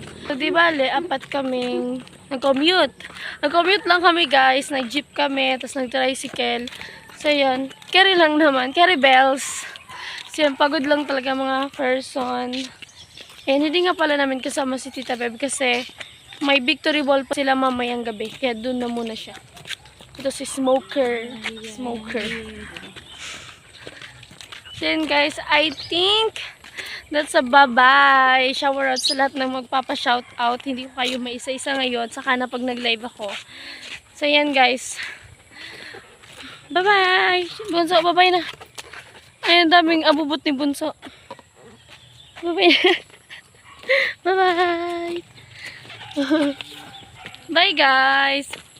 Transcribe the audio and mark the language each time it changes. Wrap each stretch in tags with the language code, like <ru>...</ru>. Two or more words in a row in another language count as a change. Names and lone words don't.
<tl>So di bale, apat kaming nag-commute. Nag-commute lang kami guys, nag-jeep kami, tapos nag-tricycle. So yan, carry lang naman,</tl> <en>carry bells.</en> <tl>So yan, pagod lang talaga mga person. And hindi nga pala namin kasama si Tita Beb kasi may</tl> <en>victory ball</en> <tl>pa sila mamayang gabi. Kaya doon na muna siya. Ito si Smoker. Smoker.</tl> <en>Then guys, I think that's a bye-bye.</en> <tl>Shower out sa lahat ng magpapa-shoutout. Hindi ko kayo maisa-isa ngayon. Saka na pag nag-live ako. So yan guys. Bye-bye. Bunso, bye-bye na. Ay, ang daming abubot ni Bunso. Bye-bye. Bye-bye.</tl> <en>Bye guys.</en>